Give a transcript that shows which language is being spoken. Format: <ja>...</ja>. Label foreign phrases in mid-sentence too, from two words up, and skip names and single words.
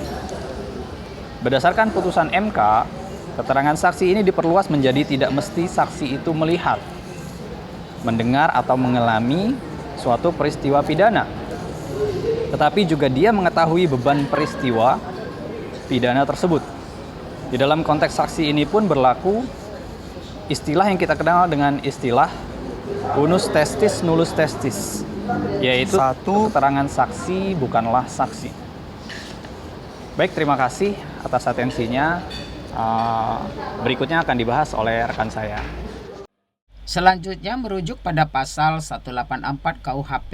<id>Berdasarkan putusan MK, keterangan saksi ini diperluas menjadi tidak mesti saksi itu melihat, mendengar, atau mengalami suatu peristiwa pidana, tetapi juga dia mengetahui beban peristiwa pidana tersebut. Di dalam konteks saksi ini pun berlaku istilah yang kita kenal dengan istilah</id> <la>unus testis nullus testis,</la> <id>yaitu keterangan saksi bukanlah saksi. Baik, terima kasih atas atensinya. Berikutnya akan dibahas oleh rekan saya. Selanjutnya merujuk pada pasal 184 KUHP.</id>